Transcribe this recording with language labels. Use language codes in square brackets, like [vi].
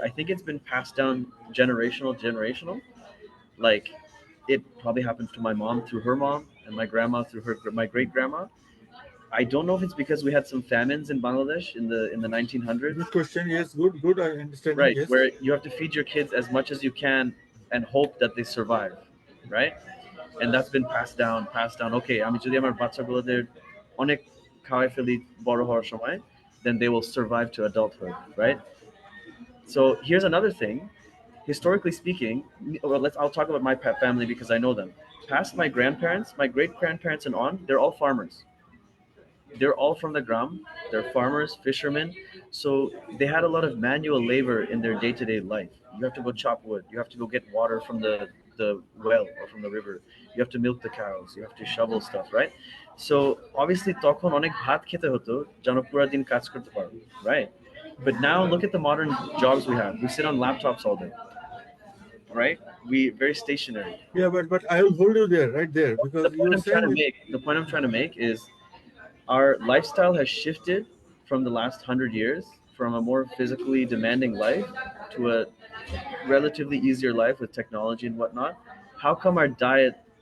[en] I think it's been passed down generational. Like, it probably happened to my mom through her mom, and my grandma through my great grandma. I don't know if it's because we had some famines in Bangladesh in the 1900s. Good question. Yes, good, I understand. Right, Yes. where you have to feed your kids as much as you can and hope that they survive, right? And that's been passed down. [bn] Okay, আমি যদি আমার বাচ্চাগুলোদের অনেক খাওয়াই ফেলি বড় হওয়ার সময়, [en] then they will survive to adulthood, right? So here's another thing. Historically speaking, well, I'll talk about my family because I know them. Past my grandparents, my great grandparents and on, they're all farmers. They're all from the gram. They're farmers, fishermen. So they had a lot of manual labor in their day-to-day life. You have to go chop wood. You have to go get water from the well or from the river. You have to milk the cows. You have to shovel stuff, right? So obviously [bn] তখন অনেক ভাত খেতে হতো যেন পুরো দিন কাজ করতে পারো, right? [en] But now look at the modern jobs we have. We sit on laptops all day, right? We very stationary. Yeah, but I will hold you there, right there, because you were saying The point I'm trying to make is our lifestyle has shifted from the last 100 years, from a more physically demanding life to a relatively easier life with technology and whatnot. How come our diet